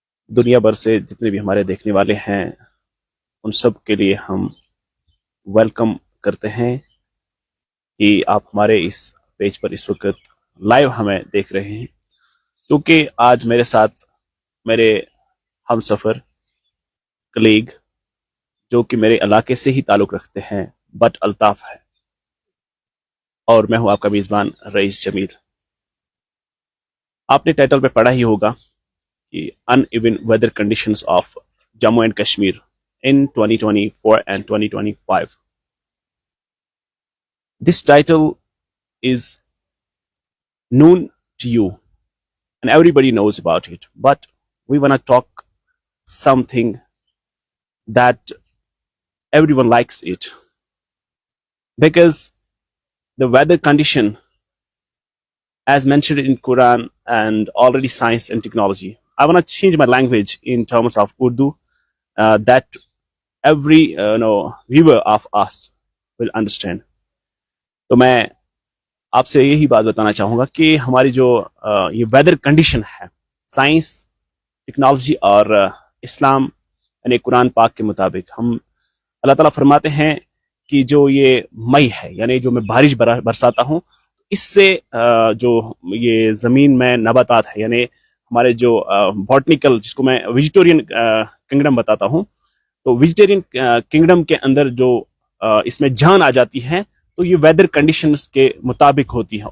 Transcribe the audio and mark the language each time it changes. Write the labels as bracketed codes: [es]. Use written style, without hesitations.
[hi] दुनिया भर से जितने भी हमारे देखने वाले हैं उन सब के लिए हम वेलकम करते हैं कि आप हमारे इस पेज पर इस वक्त लाइव हमें देख रहे हैं, क्योंकि आज मेरे साथ मेरे हम सफ़र कलीग जो कि मेरे इलाके से ही ताल्लुक़ रखते हैं बट अल्ताफ़ है, और मैं हूं आपका मेज़बान रईस जमील। आपने टाइटल पे पढ़ा ही होगा कि [en] Uneven weather conditions of Jammu and Kashmir in 2024 and 2025. This title is known to you and everybody knows about it, but we want to talk something that everyone likes it, because the weather condition as mentioned in Quran and already science and technology. I want to change my language in terms of Urdu that every viewer of us will understand. [hi] तो मैं आपसे यही बात बताना चाहूँगा कि हमारी जो ये वेदर कंडीशन है, साइंस, टेक्नोलॉजी और इस्लाम यानी कुरान पाक के मुताबिक हम अल्लाह ताला फरमाते हैं कि जो ये मई है यानी जो मैं बारिश बरसाता हूँ, इससे जो ये ज़मीन में नबातात है यानी हमारे जो बॉटनिकल, जिसको मैं वेजिटेरियन किंगडम बताता हूँ, तो वेजिटेरियन किंगडम के अंदर जो इसमें जान आ जाती है, तो ये वेदर कंडीशंस के मुताबिक होती है।